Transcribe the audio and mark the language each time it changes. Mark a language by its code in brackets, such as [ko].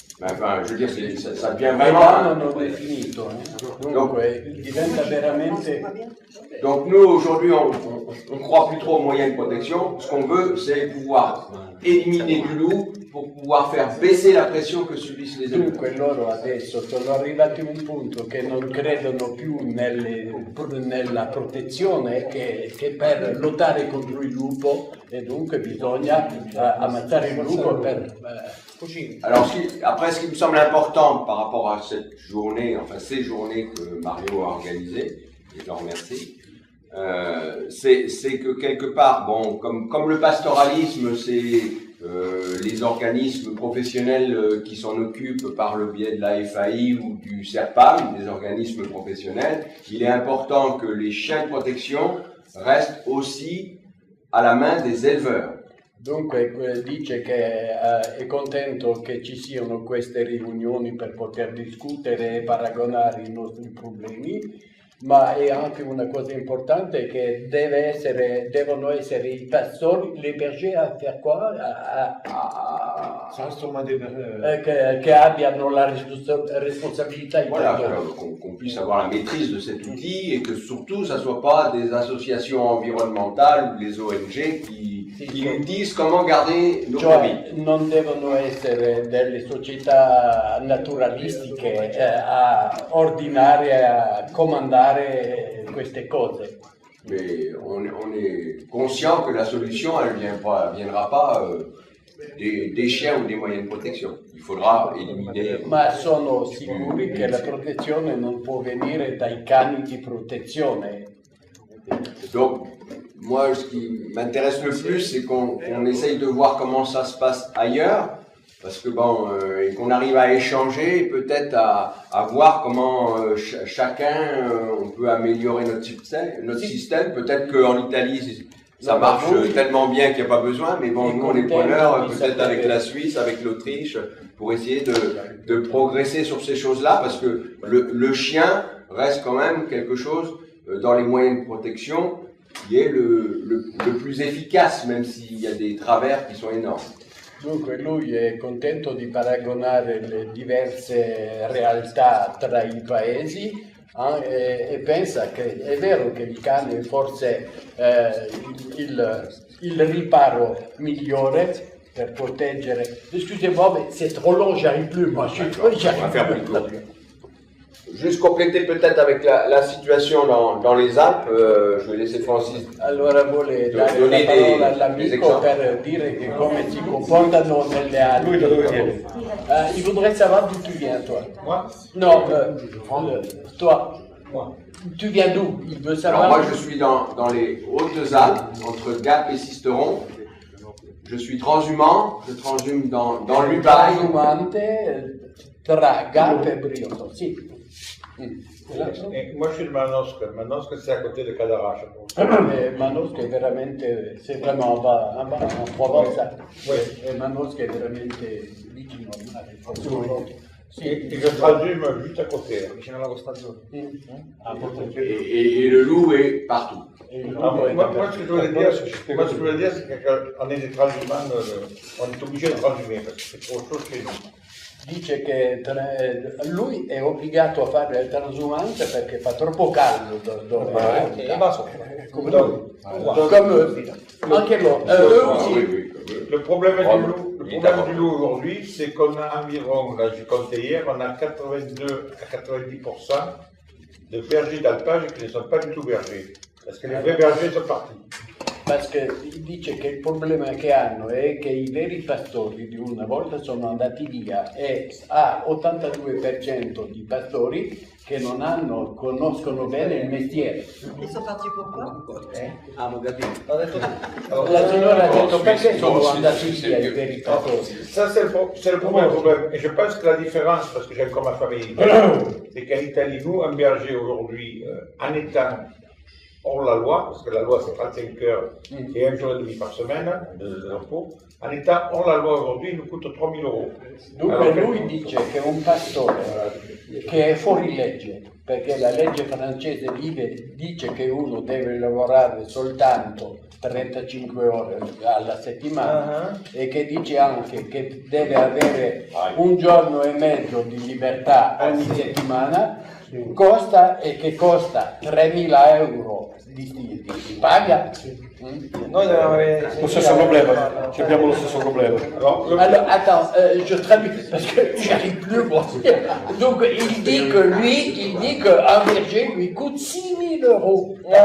[fr] Enfin, je veux dire, ça devient vraiment... [it] L'anno non è finito, Dunque, diventa veramente... [fr] Donc nous, aujourd'hui, on croit plus trop aux moyens de protection. Ce qu'on veut, c'est pouvoir éliminer du loup pour pouvoir faire baisser la pression que subissent les éleveurs. [it] Dunque loro adesso sono arrivati a un punto che non credono più nella protezione che per lottare contro il lupo, e dunque bisogna ammazzare il lupo per... [fr] Alors, après, ce qui me semble important par rapport à cette journée, enfin ces journées que Mario a organisées, et je le remercie, c'est que quelque part, bon, comme le pastoralisme, c'est les organismes professionnels qui s'en occupent par le biais de la FAI ou du SERPAM, des organismes professionnels, il est important que les chiens de protection restent aussi à la main des éleveurs. [it] Dunque dice che è contento che ci siano queste riunioni per poter discutere e paragonare i nostri problemi, ma è anche una cosa importante che devono essere i pastori, [fr] les bergers a faire quoi? [it] Che abbiano la responsabilità. [fr] Voilà, qu'on puisse avoir la maîtrise de cet outil et que surtout ça ne soit pas des associations environnementales ou des ONG qui nous disent comment garder nos brebis. [it] Non devono essere delle società naturalistiche a ordinare, a comandare queste cose. [fr] Mais on est conscient que la solution, elle viendra pas des chiens ou des moyens de protection. Il faudra éliminer. [it] Ma sono sicuri che la protezione non può venire dai cani di protezione. [fr] Donc, moi, ce qui m'intéresse le plus, c'est qu'on essaye de voir comment ça se passe ailleurs, parce que bon, et qu'on arrive à échanger, peut-être à voir comment chacun, on peut améliorer notre système. Peut-être qu'en Italie, ça marche tellement bien qu'il n'y a pas besoin, mais bon, nous on est preneurs, peut-être avec la Suisse, avec l'Autriche, pour essayer de progresser sur ces choses-là, parce que le chien reste quand même quelque chose dans les moyens de protection qui est le plus efficace, même s'il y a des travers qui sont énormes. [it] Dunque lui è contento di paragonare le diverse realtà tra i paesi e pensa che è vero che il cane è forse il riparo migliore per proteggere. [fr] Excusez-moi, mais c'est trop long, j'arrive plus, moi. On va faire plus court. Juste compléter peut-être avec la situation dans les Alpes, je vais laisser Francis [it] allora vuole dare la parola all'amico per dire che come si comportano nelle Alpi. Lui da dove viene? [fr] Il voudrait savoir d'où tu viens, toi. Moi? Non, toi. Moi. Tu viens d'où? Il veut savoir. Alors moi je suis dans les Hautes-Alpes, entre Gap et Sisteron. Je suis transhumant, je transhume dans l'Ubaye. [it] Transhumante tra Gap et Briotto, sì. [fr] Et moi je suis de Manosque. Manosque c'est à côté de Cadarache. Manosque [it] è veramente, [fr] c'est vraiment en Provence. [it] Et Manosque è veramente vicino al mare. [fr] Sì, et je transhume juste à côté, [it] vicino alla Costa Azzurra. [fr] Et le loup est partout. Moi, ce que je voulais dire, c'est qu'on est des transhumants, on est obligé de transhumer parce que c'est trop chaud chez nous. [it] Dice che lui è obbligato a fare il transhumante perché fa troppo caldo dove Come [fr] anche eux aussi. Le problème du loup aujourd'hui, c'est qu'on a environ, là j'ai compté hier, on a 82 à 90% de bergers d'alpage qui ne sont pas du tout bergers. Parce que les vrais bergers sont partis. [it] perché dice che il problema che hanno è che i veri pastori di una volta sono andati via e ha 82% di pastori che non conoscono bene il mestiere. [fr] Ils sont partis pourquoi? [it] Ah, mon capito. La signora ha detto perché sono andati via i veri pastori. [fr] Ça, c'est le premier problème. Et je pense que la différence, parce que j'ai encore ma famille, c'est qu'en Italie, nous, un berger aujourd'hui, en étant hors la loi, parce que la loi c'est 35 heures et un jour et demi par semaine de repos, en étant hors la loi aujourd'hui, il nous coûte 3 000 euros. [it] Dunque lui dice che un pastore che è fuori legge, perché la legge francese dice che uno deve lavorare soltanto 35 ore alla settimana e che dice anche che deve avere un giorno e mezzo di libertà ogni settimana, costa 3.000 euro di paga. Noi dobbiamo avere Lo stesso problema, abbiamo lo stesso problema. [fr] Alors, attends, je traduis parce que j'arrive plus moi. Donc, il dit qu'un berger lui coûte 6 000 euros.